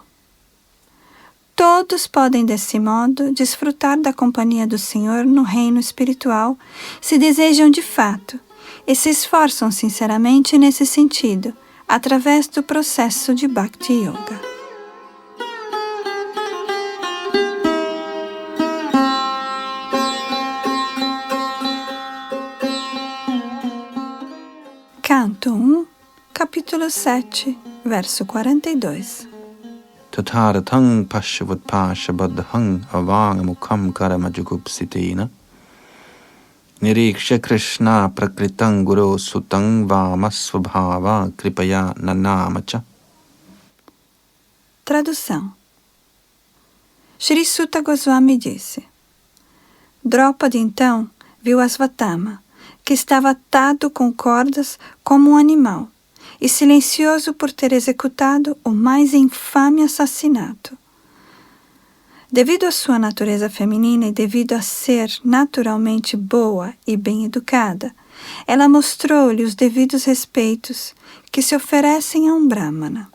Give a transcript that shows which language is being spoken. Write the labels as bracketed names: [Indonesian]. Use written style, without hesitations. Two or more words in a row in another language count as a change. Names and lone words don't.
[Portuguese] Todos podem, desse modo, desfrutar da companhia do Senhor no reino espiritual, se desejam de fato, e se esforçam sinceramente nesse sentido, através do processo de Bhakti Yoga. Canto 1, capítulo 7, verso 42. [Sanskrit] Tatharatang pashavutpashabadhang avangamukham karamajugupsitina Niriksha Krishna prakritang guru sutang vamasvabhava kripaya nanamacha. [Portuguese] Tradução. Shri Suta Goswami disse: Draupadi então viu Asvatthama, que estava atado com cordas como um animal, e silencioso por ter executado o mais infame assassinato. Devido à sua natureza feminina e devido a ser naturalmente boa e bem educada, ela mostrou-lhe os devidos respeitos que se oferecem a um Brahmana.